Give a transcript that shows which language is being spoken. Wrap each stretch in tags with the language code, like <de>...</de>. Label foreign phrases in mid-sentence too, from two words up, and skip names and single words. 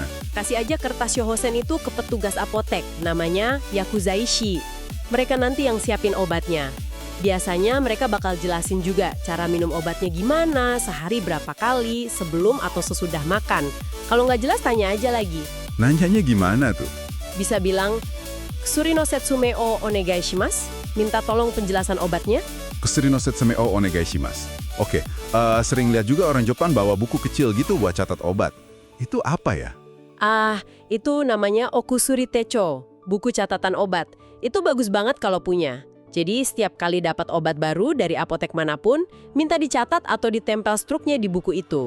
<id>Kasih aja kertas shohosen itu ke petugas apotek, namanya yakuzaishi. Mereka nanti yang siapin obatnya. Biasanya mereka bakal jelasin juga cara minum obatnya gimana, sehari berapa kali, sebelum atau sesudah makan. Kalau nggak jelas tanya aja lagi. Nanyanya gimana tuh? Bisa bilang,</id> <ja>"薬の説明をお願いします?"</ja> <id>Minta tolong penjelasan obatnya.</id> <ja>薬の説明をお願いします.</ja> <id>Oke, sering lihat juga orang Jepang bawa buku kecil gitu buat catat obat. Itu apa ya? Itu namanya</id> <ja>お薬手帳,</ja> <id>buku catatan obat. Itu bagus banget kalau punya. Jadi setiap kali dapat obat baru dari apotek manapun, minta dicatat atau ditempel struknya di buku itu.</id>